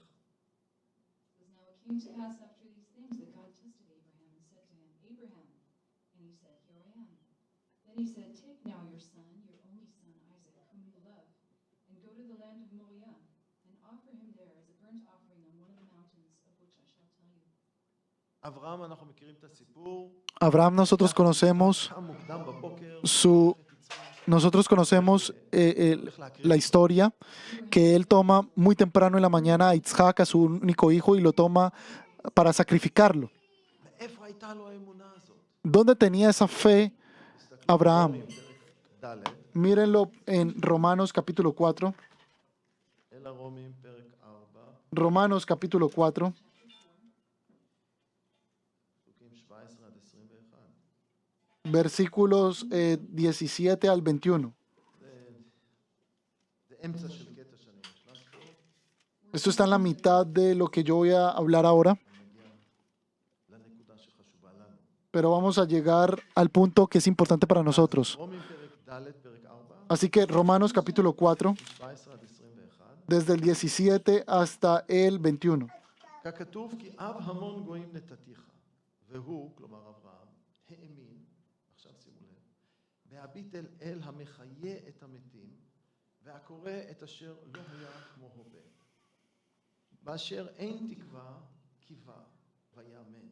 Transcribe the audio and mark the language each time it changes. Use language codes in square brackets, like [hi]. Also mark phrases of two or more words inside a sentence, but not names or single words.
[en] Now it came to pass after these things that God tested Abraham and said to him, Abraham. And he said, Here I am. Then he said, Take now your son, your only son Isaac, whom you love, and go to the land of Moriah, and offer him there as a burnt offering on one of the mountains of which I shall tell you. [he] אברהם, אנחנו מכירים את הסיפור, [es] Abraham nosotros conocemos [he] קם מוקדם בבוקר, [es] su, nosotros conocemos la historia que él toma muy temprano en la mañana a Itzhak, a su único hijo, y lo toma para sacrificarlo. [he] ואיפה הייתה לו האמונה הזאת? [es] ¿Dónde tenía esa fe Abraham? [he] ד', [es] Mírenlo en Romanos capítulo 4. [he] אל הרומים פרק 4, [es] Romanos capítulo 4, [he] פסוקים 17 עד 21. [es] versículos 17 al 21. [he] זה אמצע של קטע שאני נכנס פה, [es] Esto está en la mitad de lo que yo voy a hablar ahora, [he] מגיע לנקודה שחשובה לנו. [es] pero vamos a llegar al punto que es importante para nosotros. [he] רומים פרק ד', פרק 4, [es] Así que Romanos capítulo 4, [he] 17 עד 21. [es] desde el 17 hasta el 21. [he] ככתוב כי אב המון גויים נתתיך, והוא, כלומר אברהם, האמין, עכשיו שימו לב, בהביט אל אל המחיה את המתים, והקורא את אשר לא היה כמו הווה. באשר אין תקווה, קיווה, ויאמן.